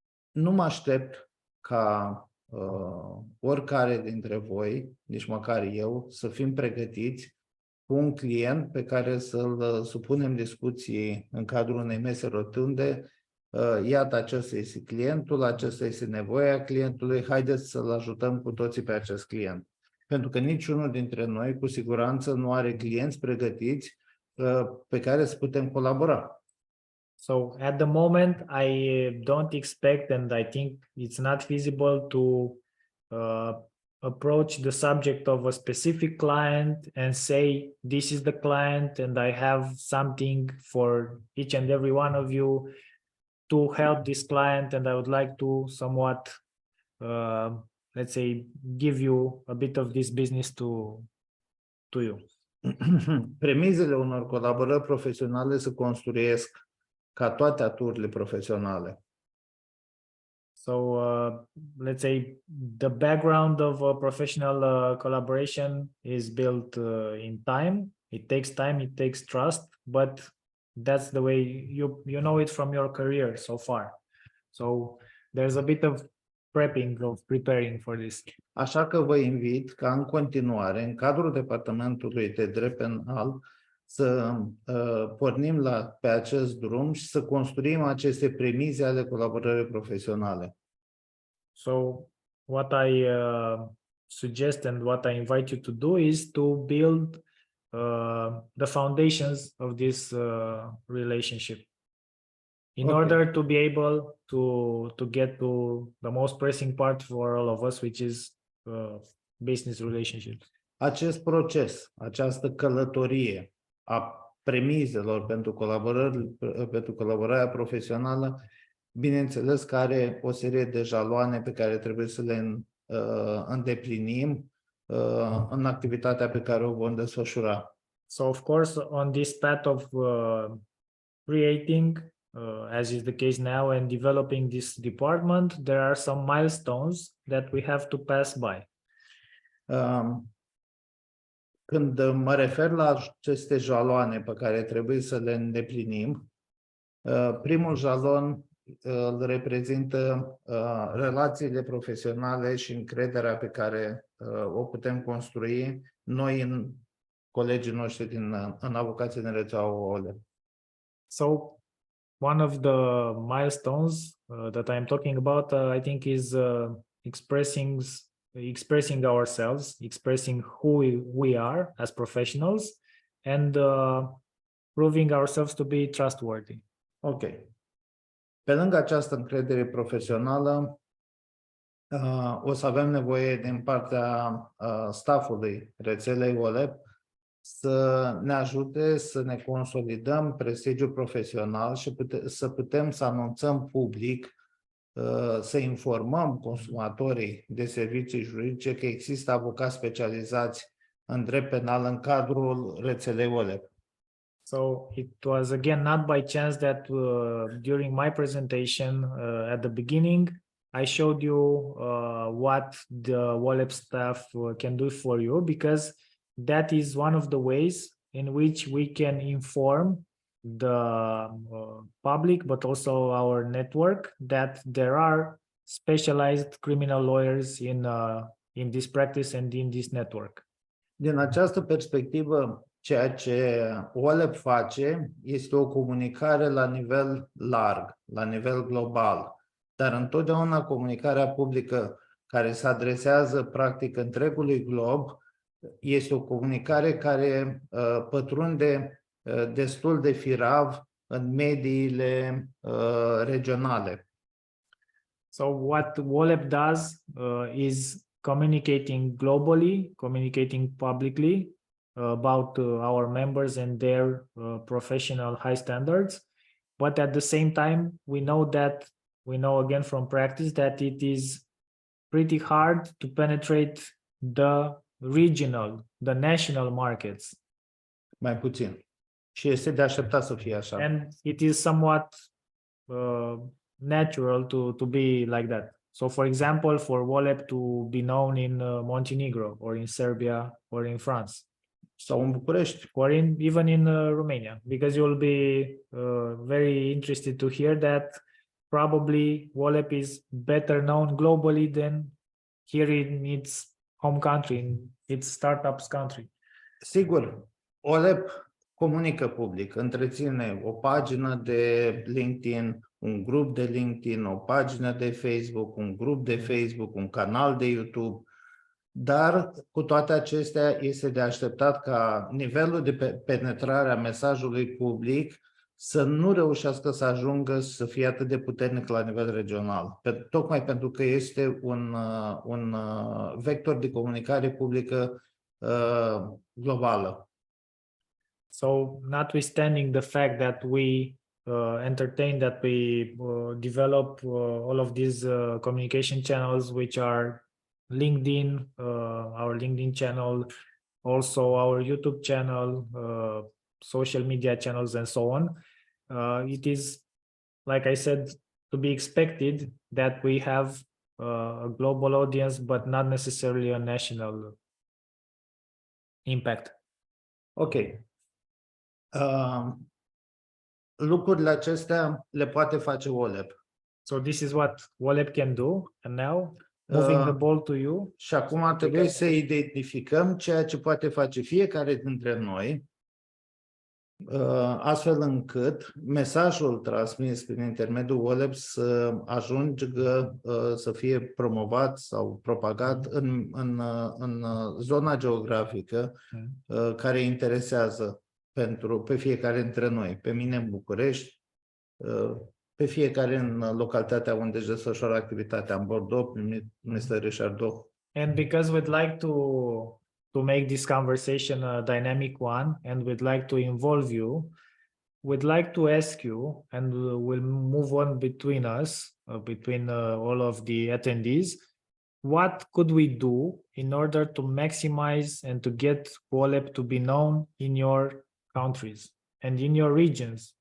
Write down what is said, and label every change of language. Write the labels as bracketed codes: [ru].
[ro] Nu mă aștept ca oricare dintre voi, nici măcar eu, să fim pregătiți cu un client pe care să-l supunem discuții în cadrul unei mese rotunde. Iată, acesta este clientul, acesta este nevoia clientului, haideți să-l ajutăm cu toții pe acest client. Pentru că niciunul dintre noi, cu siguranță, nu are clienți pregătiți pe care să putem colabora. [en] So at the moment, I don't expect, and I think it's not feasible to approach the subject of a specific client and say, this is the client and I have something for each and every one of you to help this client, and I would like to somewhat, let's say, give you a bit of this business to you. [ro] Premizele unor colaborări profesionale se construiesc ca toate aturile profesionale. [en] So let's say the background of a professional collaboration is built in time. It takes trust, but that's the way you know it from your career so far. So there's a bit of preparing for this. [ro] Așa că vă invit ca în continuare, în cadrul Departamentului de Drept Penal, să pornim pe acest drum și să construim aceste premize ale colaborării profesionale. [en] So what I suggest and what I invite you to do is to build the foundations of this relationship in order to be able to get to the most pressing part for all of us, which is business relationships. [ro] Acest proces, această călătorie a premizelor pentru colaborarea profesională, bineînțeles că are o serie de jaloane pe care trebuie să le îndeplinim în activitatea pe care o vom desfășura. [en] So of course, on this path of creating, as is the case now, and developing this department, there are some milestones that we have to pass by. [ro] Când mă refer la aceste jaloane pe care trebuie să le îndeplinim, primul jalon îl reprezintă relațiile profesionale și încrederea pe care o putem construi noi în colegii noștri în avocații din rețeaua WOLEP. [en] So one of the milestones that I'm talking about, I think, is expressing ourselves, expressing who we are as professionals, and proving ourselves to be trustworthy. Ok. [ro] Pe lângă această încredere profesională, o să avem nevoie din partea staffului rețelei WOLEP să ne ajute să ne consolidăm prestigiul profesional și să putem să anunțăm public, să informăm consumatorii de servicii juridice că există avocați specializați în drept penal în cadrul rețelei WOLEP. [en] So it was again not by chance that during my presentation at the beginning, I showed you what the WOLEP staff can do for you, because that is one of the ways in which we can inform the public, but also our network, that there are specialized criminal lawyers in this practice and in this network. [ro] Din această perspectivă, ceea ce WOLEP face este o comunicare la nivel larg, la nivel global, dar întotdeauna comunicarea publică care se adresează practic întregului glob este o comunicare care pătrunde destul de firav în mediile regionale. [en] So what WOLEP does is communicating globally, communicating publicly about our members and their professional high standards. But at the same time, we know again from practice that it is pretty hard to penetrate the regional, the national markets. [ro] Mai puțin. Și este de așteptat să fie așa. [en] And it is somewhat natural to be like that. So for example, for WOLEP to be known in Montenegro or in Serbia or in France. [ro] Sau în București. [en] Or even in Romania, because you will be very interested to hear that probably WOLEP is better known globally than here in its home country, in its startups country. [ro] Sigur, WOLEP comunică public, întreține o pagină de LinkedIn, un grup de LinkedIn, o pagină de Facebook, un grup de Facebook, un canal de YouTube, dar cu toate acestea este de așteptat ca nivelul de penetrare a mesajului public să nu reușească să ajungă să fie atât de puternic la nivel regional, tocmai pentru că este un vector de comunicare publică globală. [en] So notwithstanding the fact that we entertain, that we develop all of these communication channels, which are LinkedIn, our LinkedIn channel, also our YouTube channel, social media channels, and so on. It is, like I said, to be expected that we have a global audience, but not necessarily a national impact. Ok. [ro] Lucrurile acestea le poate face WOLEP. [en] So this is what WOLEP can do, and now moving the ball to you. [ro] Și acum ar trebui să identificăm ceea ce poate face fiecare dintre noi, astfel încât mesajul transmis prin intermediul WOLEP să ajungă să fie promovat sau propagat în zona geografică care interesează pe fiecare dintre noi, pe mine în București, pe fiecare în localitatea unde își desfășoară activitatea, în Bordeaux, Mr. Richardot. [en] And because we'd like to make this conversation a dynamic one, and we'd like to involve you, we'd like to ask you, and we'll move on between us, between all of the attendees, what could we do in order to maximize and to get WOLEP to be known in your countries and in your regions?